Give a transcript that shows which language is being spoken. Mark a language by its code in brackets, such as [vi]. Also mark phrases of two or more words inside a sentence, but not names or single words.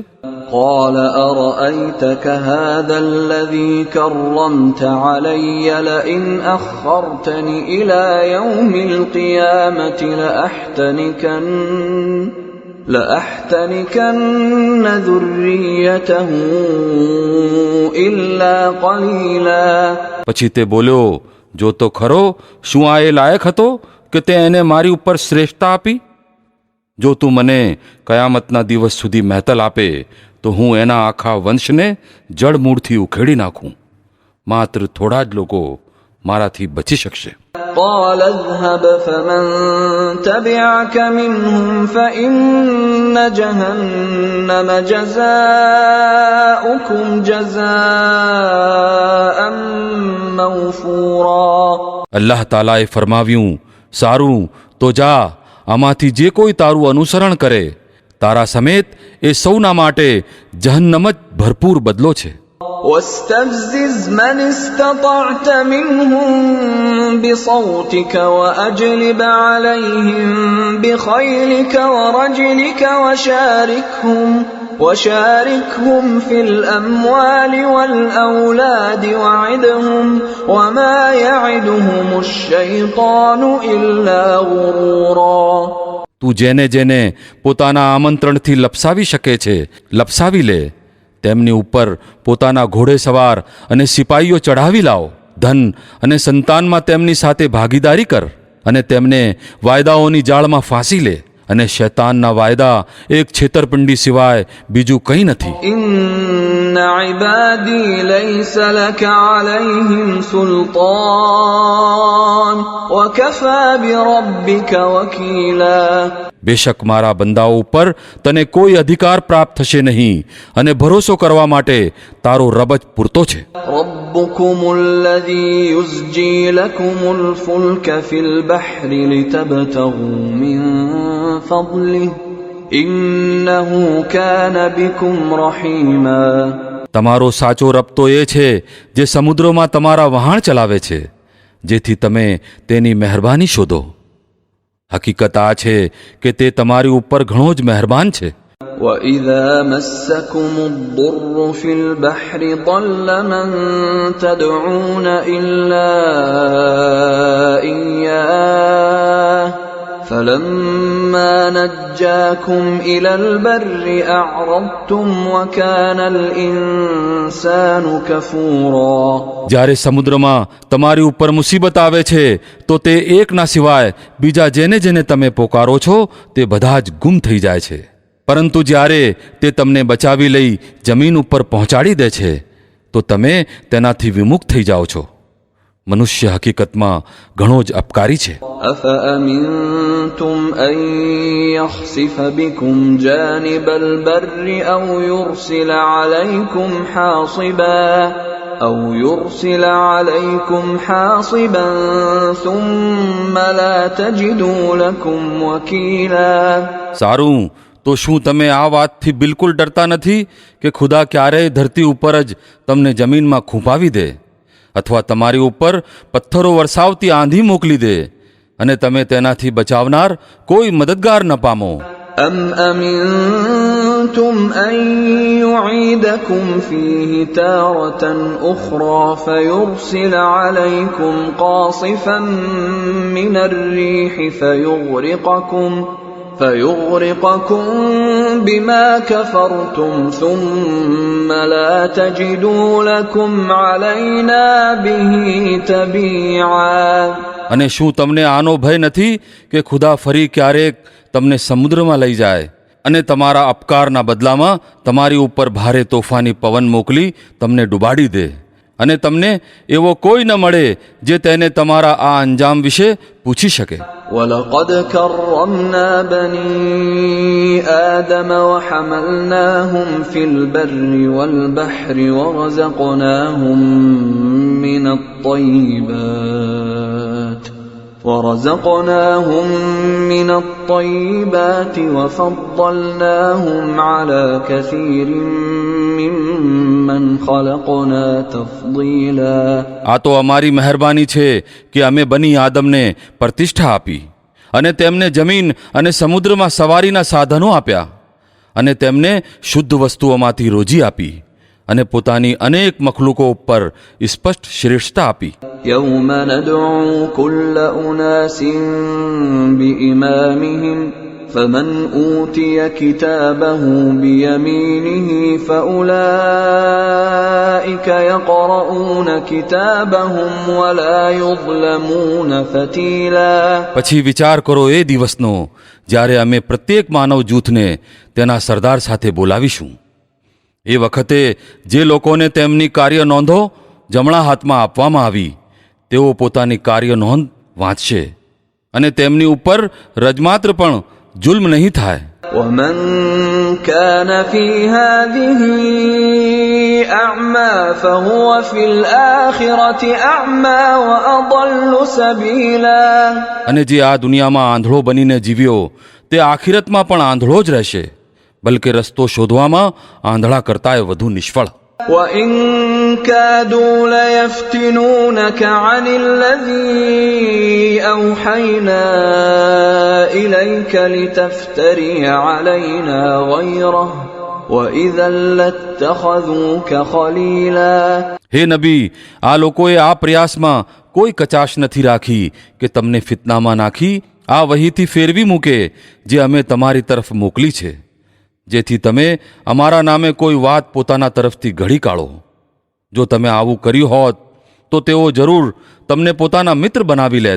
[ar] قال أرأيتك هذا الذي كرمت علي لئن أخرتني إلى يوم القيامة لأحتنكن ذريته إلا قليلا. [gu] પછી તે બોલ્યો, જો તો ખરો, શું આ એ લાયક હતો કે તે એને મારી ઉપર શ્રેષ્ઠતા આપી? જો તું મને કયામતના દિવસ સુધી મહેતલ આપે તો હું એના આખા વંશને જડમૂળથી ઉખેડી નાખું. માત્ર થોડા જ લોકો મારાથી બચી શકશે. [ar] قال اذهب فمن تبعك منهم فإن جهنم جزاؤكم جزاء موفورا. [gu] અલ્લાહ તાલાએ ફરમાવ્યું, સારું તો જા, આમાંથી જે કોઈ તારું અનુસરણ કરે તારા સમેત એ સૌના માટે જહન્નમ જ ભરપૂર બદલો છે. [ar] واستفزز من استطعت منهم بصوتك وأجلب عليهم بخيلك ورجلك وشاركهم في الأموال والأولاد وعدهم وما يعدهم الشيطان إلا غرورا. [gu] તું જેને જેને પોતાના આમંત્રણથી લપસાવી શકે છે લપસાવી લે. તેમની ઉપર પોતાના ઘોડે સવાર અને સિપાહીઓ ચઢાવી લાવ. ધન અને સંતાનમાં તેમની સાથે ભાગીદારી કર અને તેમને વાયદાઓની જાળમાં ફાંસી લે. અને શૈતાનના વાયદા એક છેતરપિંડી સિવાય બીજું કંઈ નથી. [ar] إن عبادي ليس لك عليهم سلطان وكفى بربك وكيلا. [gu] બેશક મારા બંદાઓ ઉપર તને કોઈ અધિકાર પ્રાપ્ત થશે નહીં, અને ભરોસો કરવા માટે તારો રબ જ પૂરતો છે. [ar] ربكم الذي يزجي لكم الفلك في البحر لتبتغوا من فضله إنه كان بكم رحيما. [gu] તમારો સાચો રબ તો એ છે જે સમુદ્રોમાં તમારા વહાણ ચલાવે છે, જેથી તમે તેની મહેરબાની શોધો. હકીકત આ છે કે તે તમારી ઉપર ઘણો જ મહેરબાન છે. [ar] وَإِذَا مَسَّكُمُ الضُّرُّ فِي الْبَحْرِ ضَلَّ مَن تَدْعُونَ إِلَّا إِيَّاهُ فَلَمَّا نَجَّاكُمْ إِلَى الْبَرِّ أَعْرَضْتُمْ وَكَانَ الْإِنسَانُ كَفُورًا. [gu] જ્યારે સમુદ્રમાં તમારી ઉપર મુસીબત આવે છે તો તે એકના સિવાય બીજા જેને જેને તમે પોકારો છો તે બધા જ ગુમ થઈ જાય છે. પરંતુ જ્યારે તે તમને બચાવી લઈ જમીન ઉપર પહોંચાડી દે છે તો તમે તેનાથી વિમુખ થઈ જાઓ છો. મનુષ્ય હકીકતમાં ઘણો જ અપકારી છે. [ar] أَفَأَمِنْتُمْ أَنْ يَخْسِفَ بِكُمْ جَانِبَ الْبَرِّ أَوْ يُرْسِلَ عَلَيْكُمْ حَاصِبًا ثُمَّ لَا تَجِدُوا لَكُمْ وَكِيلًا. [gu] સારું, તો શું તમે આ વાતથી બિલકુલ ડરતા નથી કે ખુદા ક્યારેય ધરતી ઉપર જ તમને જમીનમાં ખૂંપાવી દે, અથવા તમારી ઉપર પથ્થરો વરસાવતી આંધી મોકલી દે અને તમે તેનાથી બચાવનાર કોઈ મદદગાર ન પામો. [ar] أَمْ أَمِنْتُمْ أَنْ يُعِيدَكُمْ فِيهِ تَارَةً أُخْرَى فَيُرْسِلَ عَلَيْكُمْ قَاصِفًا مِنَ الرِّيحِ فَيُغْرِقَكُمْ بِمَا كَفَرْتُمْ ثُمَّ لَا تَجِدُوا لَكُمْ عَلَيْنَا بِهِ تَبِيعًا. [gu] અને શું તમને આનો ભય નથી કે ખુદા ફરી ક્યારેક તમને સમુદ્રમાં લઈ જાય અને તમારા અપકારના બદલામાં તમારી ઉપર ભારે તોફાની પવન મોકલી તમને ડૂબાડી દે, અને તમને એવો કોઈ ન મળે જે તેને તમારા આ અંજામ વિશે પૂછી શકે. [ar] وَلَقَدْ كَرَّمْنَا بَنِي آدَمَ وَحَمَلْنَاهُمْ فِي الْبَرِّ وَالْبَحْرِ ورزقناهم من الطيبات وفضلناهم على كثير ممن خلقنا تفضيلا. [gu] આ તો અમારી મહેરબાની છે કે અમે બની આદમને પ્રતિષ્ઠા આપી, અને તેમને જમીન અને સમુદ્રમાં સવારીના સાધનો આપ્યા, અને તેમને શુદ્ધ વસ્તુઓમાંથી રોજી આપી, અને પોતાની અનેક મખલુકો ઉપર સ્પષ્ટ શ્રેષ્ઠતા આપી. [ar] يوم ندعو كل أناس بإمامهم فمن أوتي كتابه بيمينه فأولئك يقرؤون كتابهم ولا يظلمون فتيلا. [gu] પછી વિચાર કરો એ દિવસનો જ્યારે અમે પ્રત્યેક માનવ જૂથને તેના સરદાર સાથે બોલાવીશું. એ વખતે જે લોકોને તેમની કાર્ય નોંધો જમણા હાથમાં આપવામાં આવી તેઓ પોતાની કાર્ય નોંધ વાંચશે, અને તેમની ઉપર રજમાત્ર પણ જુલ્મ નહીં થાય. [ar] ومن كان في هذه أعمى فهو في الآخرة أعمى وأضل سبيلا. [gu] અને જે આ દુનિયામાં આંધળો બનીને જીવ્યો તે આખિરતમાં પણ આંધળો જ રહેશે, બલકે રસ્તો શોધવામાં આંધળા કરતાંય વધુ નિષ્ફળ. [ar] وَإِن كَادُوا لَيَفْتِنُونَكَ عَنِ الَّذِي أَوْحَيْنَا إِلَيْكَ لِتَفْتَرِيَ عَلَيْنَا غَيْرَهُ وَإِذًا لَاتَّخَذُوكَ خَلِيلًا. [gu] હે નબી, આ લોકોએ આ પ્રયાસમાં કોઈ કચાશ નથી રાખી કે તમને ફિતનામાં નાખી આ વહીથી ફેરવી મૂકે જે અમે તમારી તરફ મોકલી છે, જેથી તમે અમારા નામે કોઈ વાત પોતાના તરફથી ઘડી કાઢો. જો તમે આવું કર્યું હોત તો તેઓ જરૂર તમને પોતાના મિત્ર બનાવી લેત.